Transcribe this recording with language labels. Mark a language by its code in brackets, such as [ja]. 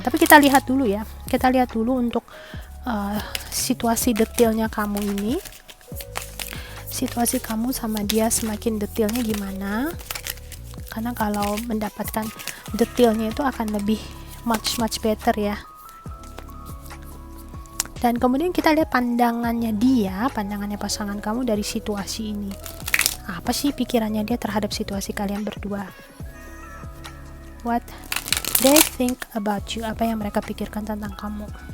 [id] Tapi kita lihat dulu ya, untuk situasi detailnya kamu ini, situasi kamu sama dia semakin detailnya gimana, karena kalau mendapatkan detailnya itu akan lebih [en] much better [id] ya. Dan kemudian kita lihat pandangannya pasangan kamu dari situasi ini. Apa sih pikirannya dia terhadap situasi kalian berdua? [en] What they think about you? [id] Apa yang mereka pikirkan tentang kamu?